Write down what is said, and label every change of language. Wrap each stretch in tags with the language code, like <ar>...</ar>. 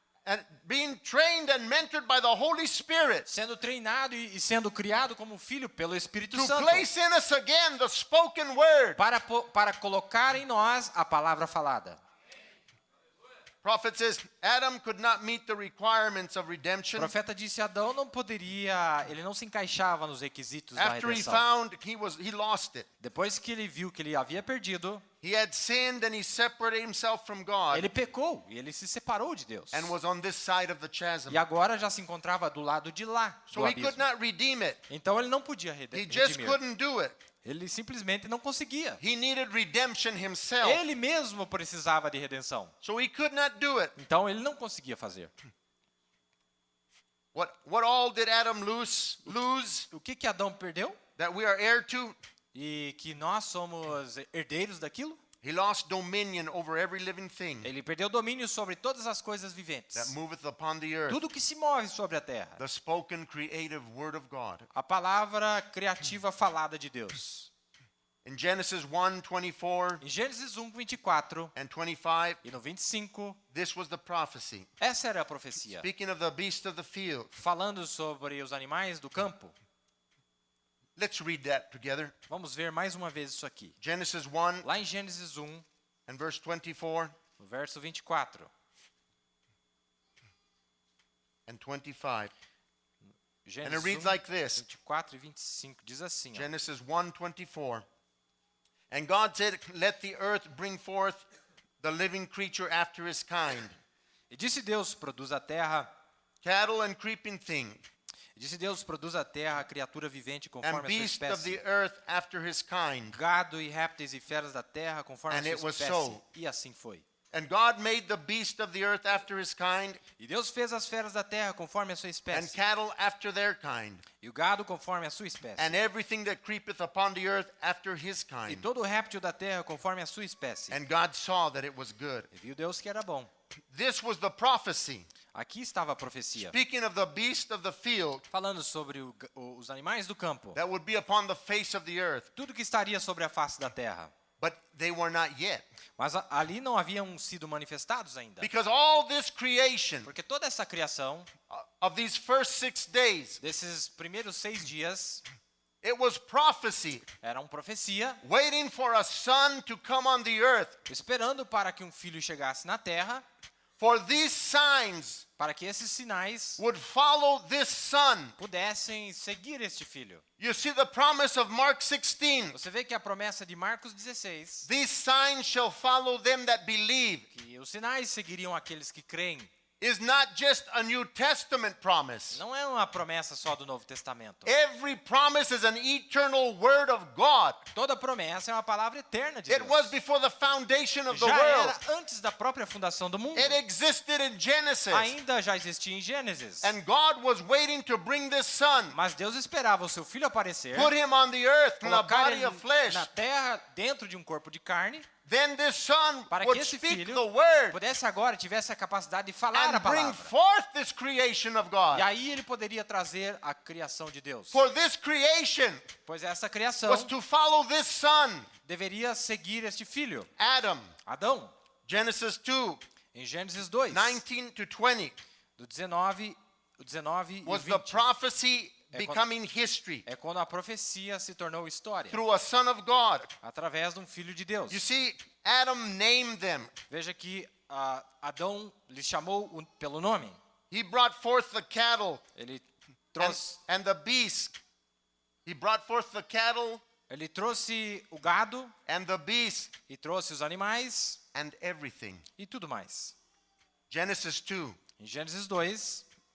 <en>and being trained and mentored by the Holy Spirit</en> <pt>sendo treinado e sendo criado como filho pelo Espírito</pt> <en>to</en> <pt>Santo.</pt> <en>place in us again the spoken word.</en> <pt>Para colocar em nós a palavra falada.</pt> <en>Prophet says Adam could not meet the requirements of</en> <pt>O</pt> <en>redemption</en> <pt>profeta disse Adão ele não se encaixava nos requisitos da</pt> <en>after he</en> <pt>redenção.</pt> <en>found he lost it.</en> <pt>Depois que ele viu que ele havia perdido,</pt> <en>He had sinned and he separated himself from God</en> <pt>ele pecou e ele se separou de Deus.</pt> <en>and was on this side of the chasm.</en> <pt>E agora já se encontrava do lado de lá</pt> <en>So</en> <pt>do</pt> <en>he could</en> <pt>abismo.</pt> <en>not redeem it.</en> <pt>Então ele não podia</pt> <en>He just</en> <pt>redimir.</pt> <en>couldn't do it.</en> <pt>Ele simplesmente não conseguia.</pt> <en>He needed redemption himself.</en> <pt>Ele mesmo precisava de redenção.</pt> <en>So he could not do it.</en> <pt>Então ele não conseguia fazer.</pt> <en>What all did Adam lose</en> <pt>O que Adão perdeu?</pt> <en>that we are heir to?</en> <pt>E que nós somos herdeiros daquilo?</pt> <en>He lost dominion over every living thing</en> <pt>Ele perdeu domínio sobre todas as coisas viventes.</pt> <en>that moveth upon the earth.</en> <pt>Tudo que se move sobre a terra.</pt> <en>The spoken creative word of God.</en> <pt>A palavra criativa falada de Deus.</pt> <en>In Genesis 1:24</en> <pt>Em Gênesis 1, 24</pt> <en>and 25,</en> <pt>e no 25,</pt> <en>this was the prophecy.</en> <pt>essa era a profecia.</pt> <en>Speaking of the beast of the field.</en> <pt>Falando sobre os animais do campo.</pt> <en>Let's read that together.</en> <pt>Vamos ver mais uma vez isso aqui.</pt> <en>Genesis 1</en> <pt>Lá em Gênesis 1,</pt> <en>and verse 24</en> <pt>no verso 24.</pt> <en>and 25. And it</en> <pt>Gênesis</pt> <en>reads</en> <pt>1,</pt> <en>like this.</en> <pt>24 e 25. Diz assim, ó.</pt> <en>Genesis 1:24. And God said, let the earth bring forth the living creature after his kind,</en> <pt>E disse Deus, produz a terra.</pt> <en>cattle and creeping thing,</en> <pt>E disse Deus, produz a terra a criatura vivente</pt> <en>and</en> <pt>conforme a sua</pt> <en>beast of</en> <pt>espécie.</pt> <en>the earth after his kind.</en> <pt>Gado e répteis e feras da terra conforme</pt> <en>And</en> <pt>a</pt> <en>it</en> <pt>sua</pt> <en>was</en> <pt>espécie.</pt> <en>so.</en> <pt>E assim foi.</pt> <en>And God made the beast of the earth after his kind,</en> <pt>E Deus fez as feras da terra conforme a sua</pt> <en>and</en> <pt>espécie.</pt> <en>cattle after their kind,</en> <pt>E o gado conforme a sua espécie.</pt> <en>and everything that creepeth upon the earth after his</en> <pt>E</pt> <en>kind.</en> <pt>todo réptil da terra conforme a sua espécie.</pt> <en>And God saw that it was good.</en> <pt>E viu Deus que era bom.</pt> <en>This was the prophecy.</en> <pt>Aqui estava a profecia.</pt> <en>Speaking of the beast of the field</en> <pt>Falando sobre os animais do campo.</pt> <en>that would be upon the face of the earth,</en> <pt>Tudo que estaria sobre a face da terra.</pt> <en>but they were not yet.</en> <pt>Mas ali não haviam sido manifestados ainda.</pt> <en>Because all this creation</en> <pt>Porque toda essa criação,</pt> <en>of these first 6 days,</en> <pt>desses primeiros 6 dias,</pt> <en>it was prophecy,</en> <pt>eram profecia,</pt> <en>waiting for a son to come on the earth.</en> <pt>esperando para que um filho chegasse na terra,</pt> <en>For these signs</en> <pt>para que esses sinais</pt> <en>would follow this son.</en> <pt>pudessem seguir este filho.</pt> <en>You see the promise of Mark 16.</en> <pt>Você vê que a promessa de Marcos 16,</pt> <en>These signs shall follow them that believe,</en> <pt>que os sinais seguiriam aqueles que creem,</pt> <en>is not just a New Testament promise.</en> <pt>não é uma promessa só do Novo Testamento.</pt> <en>Every promise is an eternal word of God.</en> <pt>Toda promessa é uma palavra eterna de</pt> <en>It was</en> <pt>Deus.</pt> <en>before the foundation of the</en> <pt>Já</pt> <en>world.</en> <pt>era antes da própria fundação do mundo.</pt> <en>It existed in Genesis.</en> <pt>Ainda já existia em Gênesis.</pt> <en>And God was waiting to bring this son,</en> <pt>Mas Deus esperava o seu filho aparecer,</pt> <en>put him on the earth in a</en> <pt>colocar</pt> <en>body</en> <pt>ele</pt> <en>of flesh,</en> <pt>na terra dentro de um corpo de carne,</pt> <en>then this son</en> <pt>para que</pt> <en>would</en> <pt>esse</pt> <en>speak</en> <pt>filho</pt> <en>the word</en> <pt>pudesse agora, tivesse a capacidade de falar a</pt> <en>and bring</en> <pt>palavra.</pt> <en>forth this creation of God.</en> <pt>E aí ele poderia trazer a criação de Deus.</pt> <en>For this creation</en> <pt>Pois essa criação</pt> <en>was to follow this son,</en> <pt>deveria seguir este filho,</pt> <en>Adam.</en> <pt>Adão.</pt> <en>Genesis 2,</en> <pt>Em Gênesis 2,</pt> <en>19 to 20</en> <pt>do 19 e</pt> <en>was the</en> <pt>20,</pt> <en>prophecy</en> <pt>É</pt> <en>becoming history</en> <pt>é quando a profecia se tornou história,</pt> <en>through a son of God.</en> <pt>através de um filho de Deus.</pt> <en>You see, Adam named them.</en> <pt>Veja que Adão lhe chamou pelo nome.</pt> <en>He brought forth the cattle</en> <pt>Ele trouxe,</pt> <en>and the beast. He brought forth the cattle</en> <pt>ele trouxe o gado</pt> <en>and the beast</en> <pt>e trouxe os animais</pt> <en>and everything.</en> <pt>e tudo mais.</pt> <en>Genesis 2,</en> <pt>Em Gênesis 2,</pt>